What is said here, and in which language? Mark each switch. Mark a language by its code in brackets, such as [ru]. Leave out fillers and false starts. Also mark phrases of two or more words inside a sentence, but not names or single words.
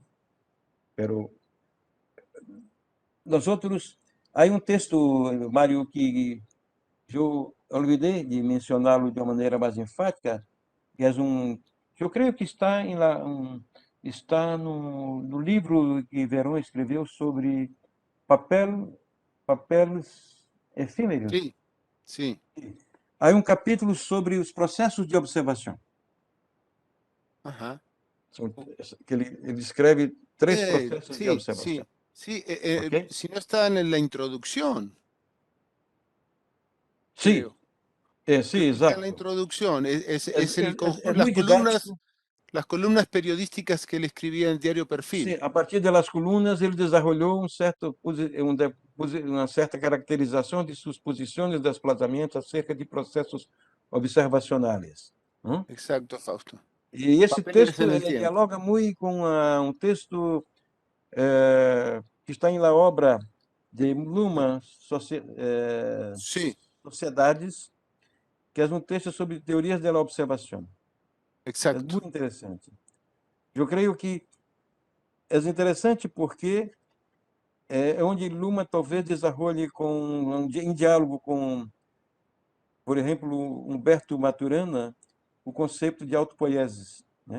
[pt] Pero nós outros, há um texto, Mário, que eu olvidei de mencioná-lo de uma maneira mais enfática, que é eu creio que está está no livro que Verón escreveu sobre papéis efímeros. Sim, sim. Há um capítulo sobre os processos de observação. Ajá. Que ele descreve 3 processos de [es] Sí, [pt] observação. [es] sí. ¿Ok? Si no está en la introducción, [pt] Sim, [es] creo. [pt] sim, [es] Creo que está en [pt] exato. [es] la introducción. Es el [pt] É [es] conjunto, [pt] muito didático. [es] las columnas periodísticas que él escribía en el diario [pt] Sim, [es] Perfil. [pt] a partir das colunas, ele desenvolveu uma certa caracterização de suas posições de desplazamento acerca de processos observacionais. [es] Exacto, Fausto. [pt] E esse [es] Papeles [pt] texto [es] en el tiempo. [pt] dialoga muito com um texto que está na obra de Luhmann, [es] Sí, [pt] Sociedades, que é um texto sobre teorias da observação. É [es] exacto. [pt] muito interessante. Eu creio que é interessante porque é onde Luhmann talvez desenvolve em diálogo com, por exemplo, Humberto Maturana, o conceito de autopoiesis, né?